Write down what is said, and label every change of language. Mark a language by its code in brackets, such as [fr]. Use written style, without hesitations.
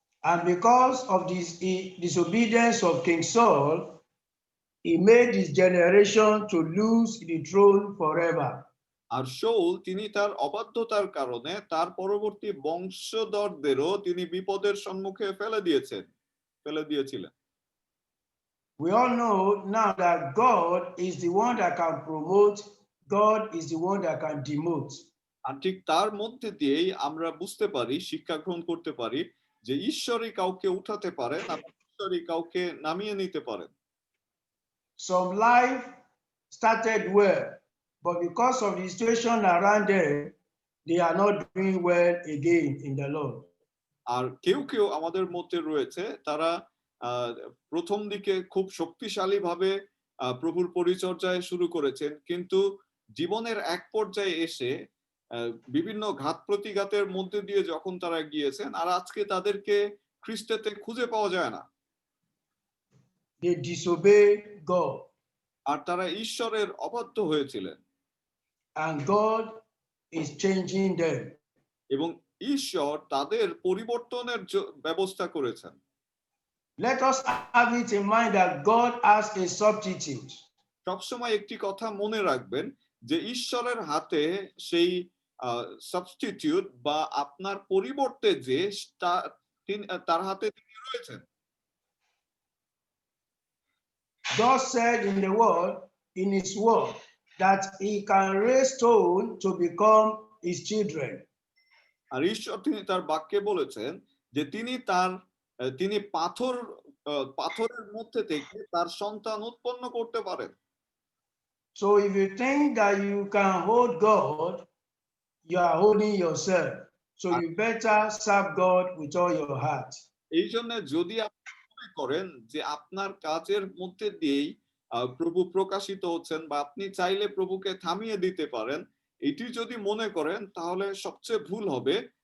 [en] And because of this disobedience of King Saul, he made his generation to lose the throne forever. [bn] আর শাউল তিনি তার অবাধ্যতার কারণে তার পরবর্তী বংশধরদেরও তিনি বিপদের সম্মুখে ফেলে দিয়েছিলেন। [en] We all know now that God is the one that can promote, God is the one that can demote. [bn] আর ঠিক তার মধ্যে দিয়েই আমরা বুঝতে পারি, শিক্ষা গ্রহণ করতে পারি যে ঈশ্বরই কাউকে উঠাতে পারেন আর ঈশ্বরই কাউকে নামিয়ে নিতে পারেন। [en] Some life started well, but because of the situation around them, they are not doing well again in the Lord. [bn] আর কেউ কেউ আমাদের মধ্যে রয়েছে, তারা প্রথম দিকে খুব শক্তিশালী ভাবে প্রভুর পরিচর্যায় শুরু করেছেন, কিন্তু জীবনের এক পর্যায়ে এসে বিভিন্ন ঘাত প্রতিঘাতের মধ্যে দিয়ে যখন তারা গিয়েছেন, আর আজকে তাদেরকে খ্রিস্টতে খুঁজে পাওয়া যায় না। [en] They disobeyed God. [bn] আর তারা ঈশ্বরের অবাধ্য হয়েছিলেন। [en] And God is changing them. [bn] এবং ঈশ্বর তাদের পরিবর্তনের ব্যবস্থা করেছেন। [en] Let us have it in mind that God has a substitute. [bn] সবসময় একটি কথা মনে রাখবেন যে ঈশ্বরের হাতে সেই সাবস্টিটিউট বা আপনার পরিবর্তে যে তার হাতে তিনি রয়েছেন। [en] God said in his word that he can raise stone to become his children. [bn] আর ঈশ্বর তিনি তার বাক্যে বলেছেন যে তিনি পাথরের মধ্যে থেকে তার সন্তান উৎপন্ন করতে পারেন। [en] So if you think that you can hold God, you are holding yourself. So you better serve God with all your heart. [bn] এই জন্য যদি আপনি মনে করেন যে আপনার কাজের মধ্যে দিয়েই প্রভু প্রকাশিত হচ্ছেন বা আপনি চাইলে প্রভুকে থামিয়ে দিতে পারেন, এটি যদি মনে করেন তাহলে সবচেয়ে ভুল হবে।